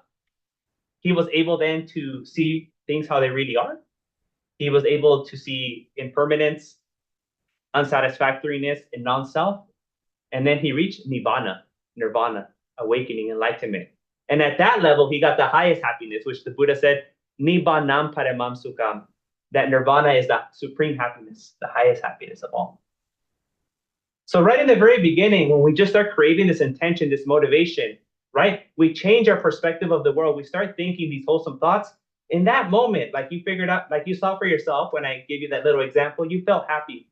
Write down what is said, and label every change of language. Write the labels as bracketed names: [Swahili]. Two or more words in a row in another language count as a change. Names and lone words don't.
[English] He was able then to see things how they really are. He was able to see impermanence, unsatisfactoriness, and non-self. And then he reached nirvana, awakening, enlightenment. And at that level, he got the highest happiness, which the Buddha said, [Pali] Nibbānam paramam sukham, [English] that nirvana is the supreme happiness, the highest happiness of all. So right in the very beginning, when we just start creating this intention, this motivation, right? We change our perspective of the world. We start thinking these wholesome thoughts. In that moment, like you figured out, like you saw for yourself when I gave you that little example, you felt happy.